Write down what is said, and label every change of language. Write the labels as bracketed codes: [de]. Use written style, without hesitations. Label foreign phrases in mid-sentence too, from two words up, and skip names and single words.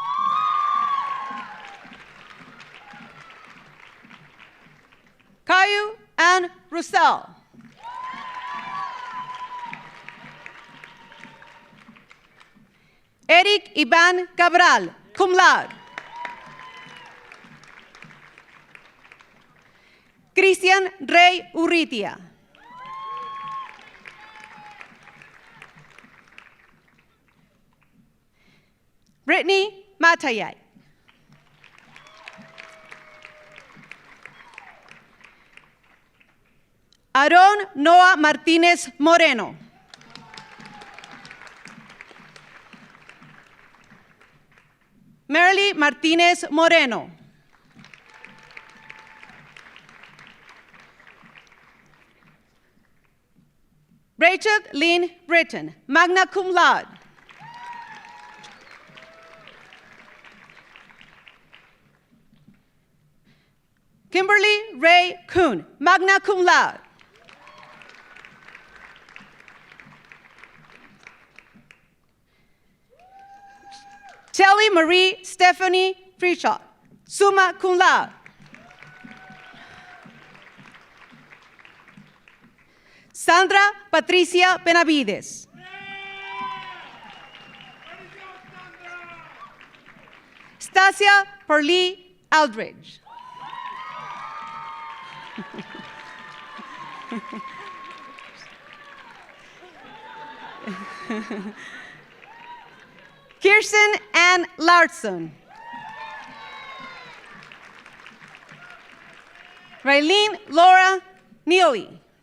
[en] Caillou Ann Roussel. Eric Ivan Cabral, [la] cum laude. [en] Cristian Rey Urrutia. Brittany Matayay. Aaron Noah Martinez Moreno. Merly Martinez Moreno. Rachel Lynn Britton, [la] magna cum laude. [en] Kimberly Ray Kuhn, [la] magna cum laude. [en] Kelly Marie Stephanie Freeshot, [la] summa cum laude. [en] Sandra Patricia Benavides. Stasia Perlee Aldridge. Kirsten Ann Larson. Raylene Laura Neely.